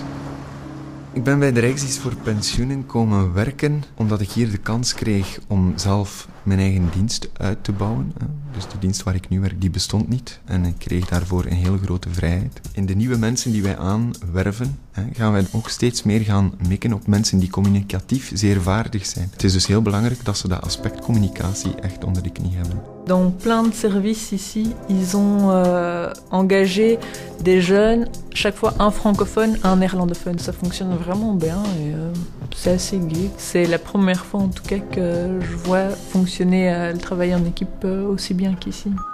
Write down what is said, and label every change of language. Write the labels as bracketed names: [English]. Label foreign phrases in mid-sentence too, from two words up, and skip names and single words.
[Dutch] Ik ben bij de Rijksdienst voor Pensioenen komen werken omdat ik hier de kans kreeg om zelf mijn eigen dienst uit te bouwen. Dus de dienst waar ik nu werk, die bestond niet. En ik kreeg daarvoor een hele grote vrijheid. In de nieuwe mensen die wij aanwerven, gaan wij ook steeds meer gaan mikken op mensen die communicatief zeer vaardig zijn. Het is dus heel belangrijk dat ze dat aspect communicatie echt onder de knie hebben. [French] Dans plein de services ici, ils ont engagé des jeunes, chaque fois un francophone, un néerlandophone. Ça fonctionne vraiment bien et c'est assez gai. C'est la première fois en tout cas que je vois fonctionner le travail en équipe aussi bien qu'ici.